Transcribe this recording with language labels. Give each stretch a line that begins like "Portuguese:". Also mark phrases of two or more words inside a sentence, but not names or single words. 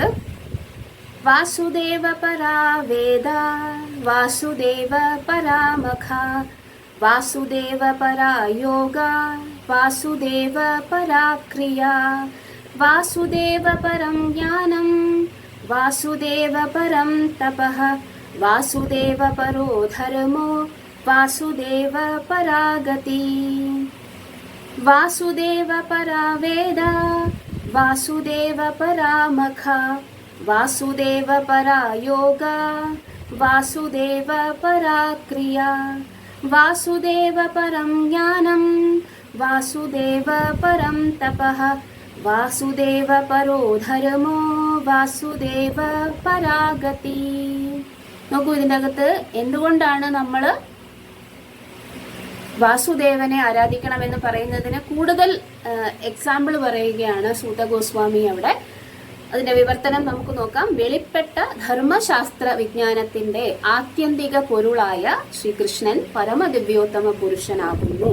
Sanskrit: വാസുദേവ പരാ വേദ വാസുദേവ പരാമഖ വാസുദേവ പരാ യോഗ വാസുദേവ പരാ ക്രിയ വാസുദേവ പരം ജ്ഞാനം വാസുദേവ പരം തപഃ വാസുദേവ പരോ ധർമ്മോ വാസുദേവ പരാ ഗതി വാസുദേവ പരാ വേദ വാസുദേവ പരാമഖ वासुदेव परा योगा वासुदेव परा क्रिया वासुदेव परं ज्ञानं वासुदेव परं तपः वासुदेव परो धर्मो वासुदेव परा गति.
Malayalam: നോക്കൂ, ഇതിൻ്റെ അകത്ത് എന്തുകൊണ്ടാണ് നമ്മൾ വാസുദേവനെ ആരാധിക്കണമെന്ന് പറയുന്നതിന് കൂടുതൽ എക്സാമ്പിൾ പറയുകയാണ് സൂത ഗോസ്വാമി അവിടെ. അതിന്റെ വിവർത്തനം നമുക്ക് നോക്കാം. വെളിപ്പെട്ട ധർമ്മശാസ്ത്ര വിജ്ഞാനത്തിന്റെ ആത്യന്തിക പൊരുളായ ശ്രീകൃഷ്ണൻ പരമദിവ്യോത്തമ പുരുഷനാകുന്നു.